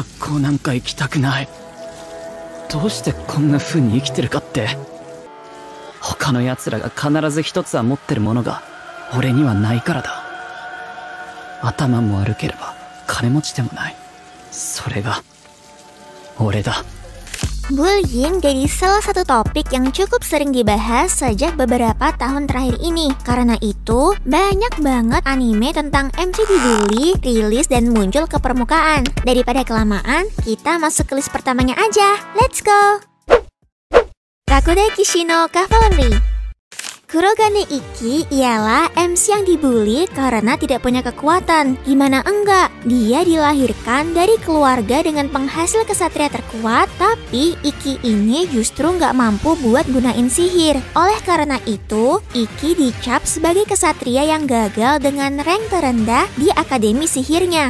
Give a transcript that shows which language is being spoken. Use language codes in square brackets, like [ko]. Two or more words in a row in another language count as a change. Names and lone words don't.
[ja] 校なんか行きたくない。どうしてこんな風に生きてるかって、他の奴らが必ず一つは持ってるものが俺にはないからだ。頭も悪ければ金持ちでもない。それが俺だ。 [id] Bullying jadi salah satu topik yang cukup sering dibahas sejak beberapa tahun terakhir ini. Karena itu, banyak banget anime tentang MC dibully, rilis dan muncul ke permukaan. Daripada kelamaan, kita masuk ke list pertamanya aja. [en] Let's go! [id] Rakude Kishino Cavalry. Kurogane Ikki ialah MC yang dibully karena tidak punya kekuatan. Gimana enggak? Dia dilahirkan dari keluarga dengan penghasil kesatria terkuat, tapi Ikki ini justru nggak mampu buat gunain sihir. Oleh karena itu, Ikki dicap sebagai kesatria yang gagal dengan rank terendah di akademi sihirnya.